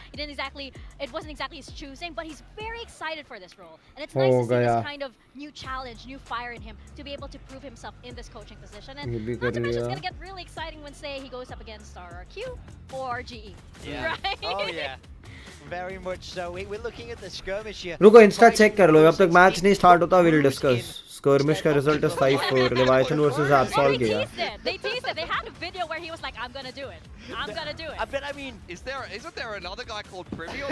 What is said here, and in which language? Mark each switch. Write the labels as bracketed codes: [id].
[en] It wasn't exactly his choosing, but he's very excited for this role. And it's nice to see this kind of new challenge, new fire in him to be able to prove himself in this coaching position. And not to mention, it's going to get really exciting when, say, he goes up against RRQ or GE. Right? Oh yeah. Very much so. We're looking at the skirmish here. [hi] रुको Insta check कर लो, जब तक match नहीं start होता [en] Will discuss. [hi] skirmish का result [en] is [hi] 5-4 Leviathan versus Absol गया. [en] They teased it. They had a video where he was like, I'm gonna do it. I'm gonna do it. But I mean, isn't there another guy called Privy?